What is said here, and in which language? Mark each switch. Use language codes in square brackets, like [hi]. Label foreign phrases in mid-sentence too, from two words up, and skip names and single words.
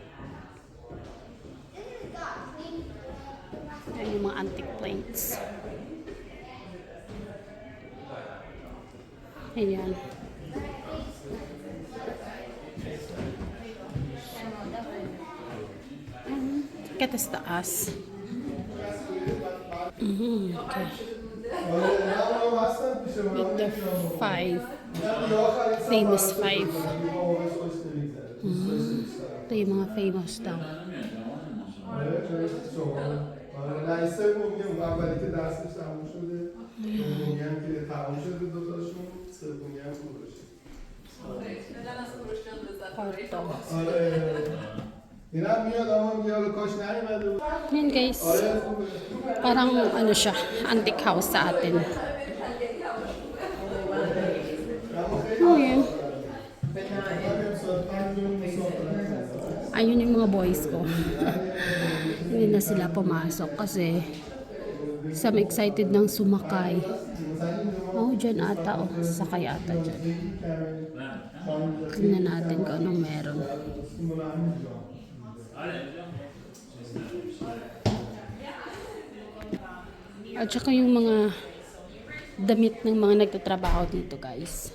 [tl] Ayan yung mga [en] antique plates. [tl] Ayan. Kita sa taas. [en] Okay. With the 5 famous 5. [tl] Ito yung mga famous daw. [fa] نه این سومیه اون اولی که دستش تموم شده دومی هم که تموم شده دوتاشون سومی هم کوروش [tl] Kwarto. [fa] آره این هم میاد اما میگه حالا کاش نیومده بود [tl] Yan guys. [fa] آره خوبه [tl] Parang ano siya, [en] antique house [tl] sa atin. [fa] اما خیلی [tl] Oh, yan. [fa] امسال 5 جون مسافرت [tl] Ayun yung mga boys ko. Hindi na sila pumasok kasi [en] some excited [tl] ng sumakay. Oh, dyan ata. Oh, sasakay ata dyan. Tingnan natin kung anong meron. At saka yung mga damit ng mga nagtatrabaho dito guys.